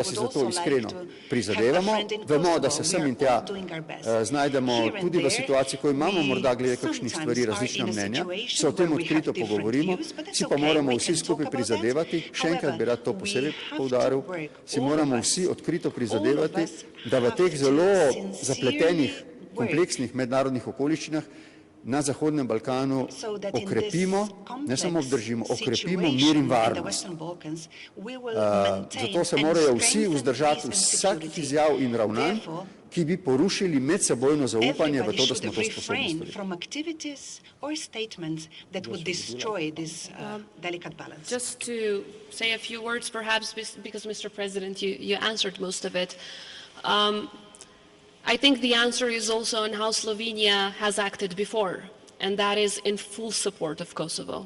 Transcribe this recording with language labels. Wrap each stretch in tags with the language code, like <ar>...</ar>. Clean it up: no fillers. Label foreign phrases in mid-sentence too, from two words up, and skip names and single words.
<sl>si za to iskreno prizadevamo, vemo, da se sem in tja znajdemo tudi v situaciji, ko imamo morda glede kakšnih stvari različna mnenja, se o tem odkrito pogovorimo, si pa moramo vsi skupaj prizadevati, še enkrat bi rad to posebej poudaril, si moramo vsi odkrito prizadevati, da v teh zelo zapletenih, kompleksnih mednarodnih okoliščinah na Zahodnem Balkanu</sl> <en>so that in</en> <sl>okrepimo,</sl> <en>this</en> <sl>ne samo obdržimo, okrepimo mir</sl> <en>situation in in the</en> <sl>varnost.</sl> <en>Western Balkans, we will maintain</en> <sl>Zato se</sl> <en>and</en> <sl>morajo vsi</sl> <en>strengthen</en> <sl>vzdržati</sl> <en>peace and</en> <sl>vsakih</sl> <en>security.</en> <sl>izjav in ravnanj,</sl> <en>Therefore,</en> <sl>ki bi porušili medsebojno zaupanje v</sl> <en>everybody</en> <sl>to, da</sl> <en>should</en> <sl>smo to sposobni</sl> <en>refrain</en> <sl>storiti.</sl> <en>from activities or statements that would destroy this delicate balance. Just to say a few words, perhaps, because, Mr. President, you answered most of it. I think the answer is also on how Slovenia has acted before, and that is in full support of Kosovo.</en>